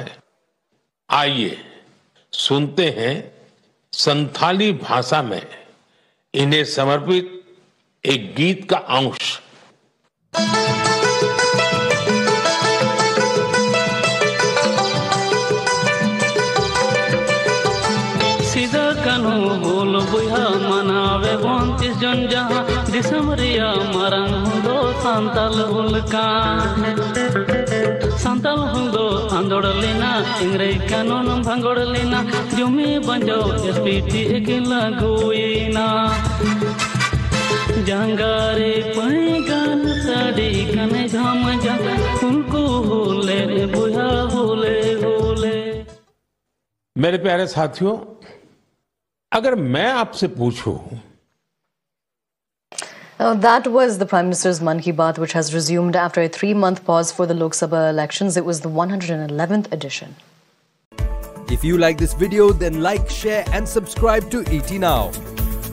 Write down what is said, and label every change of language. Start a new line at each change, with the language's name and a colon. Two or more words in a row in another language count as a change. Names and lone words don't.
Hindi: आइए सुनते हैं संथाली भाषा में इन्हें समर्पित एक गीत का अंश।
Santali: सीधा कानू बोल बुया मनावे 29 जन जहां दिसमरिया मरंग दो संतल हुलका संतल हुंदो आंदोड़लेना इंग्रे कानून भंगोड़लेना जुमे बंजो एसपीटी एकिला गुईना जंगारे पैगान साड़ी कने झाम जा उनको होले बुया होले होले।
Hindi: मेरे प्यारे साथियों, अगर मैं आपसे पूछूं,
English: That was the Prime Minister's Mann Ki Baat, which has resumed after a 3-month pause for the Lok Sabha elections. It was the 111th edition. If you like this video, then like, share and subscribe to ET Now.